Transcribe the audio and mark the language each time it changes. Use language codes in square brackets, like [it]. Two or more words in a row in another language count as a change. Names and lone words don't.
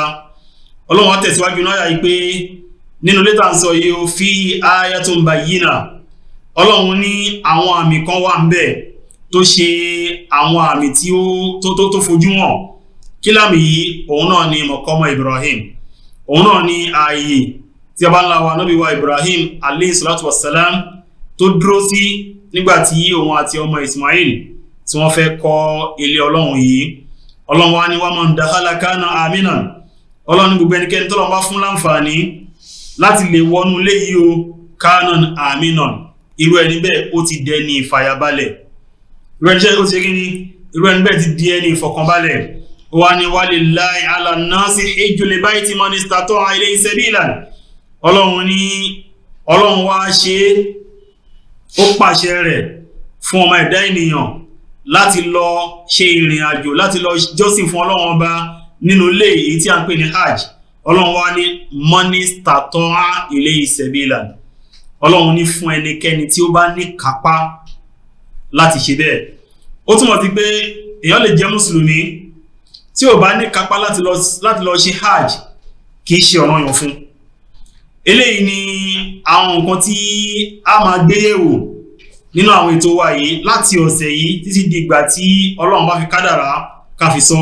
[yo] Ọlọ́run wá tẹ̀síwájú náà yìí pé nínú lẹ́tà ń sọ yìí ó fi [ar] آيات بينات. [yo] Ọlọ́run ní àwọn àmì kan wà ń bẹ tó ṣe àwọn àmì tí ó fojú hàn. Kí lámì yìí òun náà ni mọ̀kọ́mọ Ibrahim, òun náà ni ààyè tí a bá ńlá wa Nábì wa Ibrahim [ar] عليه الصلاة والسلام [yo] tó dúró sí nígbàtí òun àti ọmọ Ismail tí wọ́n fẹ́ kọ́ ilé Ọlọ́run yìí. Ọlọ́run wá ní [ar] ومن دخله كان آمنا. [yo] Ọlọ́run ní gbogbo ẹnikẹ́ni tọ́lọ́run bá fún láǹfààní láti lè wọnú ilé yìí o [ar] كان آمنا, [yo] irú ẹni bẹ́ẹ̀ ó ti dẹni ìfàyàbalẹ̀. Irú ẹni bẹ́ẹ̀ ti di ẹni ìfọ̀kànbalẹ̀. [ar] وني ولله على الناس حج البيت من استطاع إليه سبيلا. [yo] Ọlọ́run ní Ọlọ́run wá ṣe ó pàṣẹ rẹ̀ fún ọmọ ẹ̀dá ènìyàn láti lọ ṣe ìrìn àjò láti lọ jọ́sìn fún Ọlọ́run ọba nínú ilé èyí tí a ń pè ní hajj. Ọlọ́run wá ní [ar] من استطاع إليه سبيلا. [yo] Ọlọ́run ní fún ẹnikẹ́ni tí ó bá ní kápá láti ṣe bẹ́ẹ̀. Ó túmọ̀ sí pé èèyàn lè jẹ́ mùsùlùmí tí ò bá ní kápá láti lọ ṣe hajj kì í ṣe ọ̀ranyàn fún. Eléyìí ni àwọn nǹkan tí a máa gbé yẹ̀wò nínú àwọn ètò wa yìí láti ọ̀sẹ̀ yìí títí di ìgbà tí Ọlọ́run bá fi kádàrá ká fi sọ.